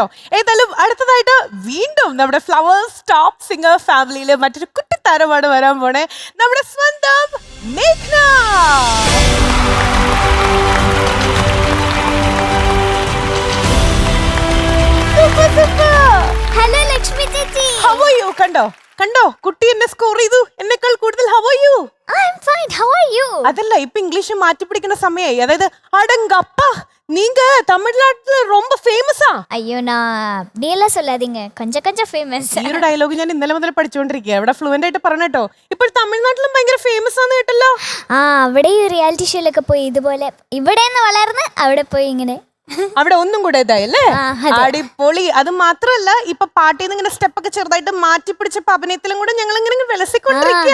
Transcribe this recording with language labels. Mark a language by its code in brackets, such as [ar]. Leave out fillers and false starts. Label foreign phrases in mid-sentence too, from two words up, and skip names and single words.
[ml] ഏതായാലും അടുത്തതായിട്ട് വീണ്ടും നമ്മുടെ ഫ്ലവേഴ്സ് ടോപ്പ് സിംഗർ ഫാമിലിയിലെ മറ്റൊരു കുട്ടിത്താരമാണ് വരാൻ പോണേ, നമ്മുടെ സ്വന്തം മേഘ്ന. ഹലോ ലക്ഷ്മി ചേച്ചി. [en] How are you? [ml] കണ്ടോ കുട്ടി എന്നെ സ്കോർ ചെയ്തു, എന്നെക്കാൾ കൂടുതൽ. [en] How are you? I'm fine. How are you? [ml] അതല്ല, ഇപ്പൊ ഇംഗ്ലീഷ് മാറ്റി പിടിക്കുന്ന സമയമായി. അതായത് അടങ്കപ്പ [ta] நீங்க தமிழ்நாட்டுல ரொம்ப ஃபேமஸா? അയ്യോ அப்படியெல்லாம் சொல்லாதீங்க, கொஞ்சம் ഫേമസ്. [ml] ഈ ഒരു ഡയലോഗ് ഞാൻ ഇന്നലെ മുതൽ പഠിച്ചുകൊണ്ടിരിക്കുക. ഇവിടെ ഫ്ലുവന്റ് ആയിട്ട് പറഞ്ഞോ. ഇപ്പോൾ തമിഴ്നാട്ടിലും ഭയങ്കര ഫേമസ് ആണെന്ന് കേട്ടല്ലോ. ആ, അവിടെ ഈ റിയാലിറ്റി ഷോയിലൊക്കെ പോയി ഇതുപോലെ ഇവിടെ നിന്ന് വളർന്ന് അവിടെ പോയി ഇങ്ങനെ അവിടെ ഒന്നും കൂടെ ഇതായല്ലേ, അടിപൊളി. അത് മാത്രല്ല ഇപ്പൊ പാട്ടിൽ നിന്ന് ഇങ്ങനെ സ്റ്റെപ്പ് ഒക്കെ ചെറുതായിട്ട് മാറ്റി പിടിച്ചപ്പോ അഭിനയത്തിലും കൂടെ ഞങ്ങൾ ഇങ്ങനെ വിലസിക്കൊണ്ടിരിക്കുക.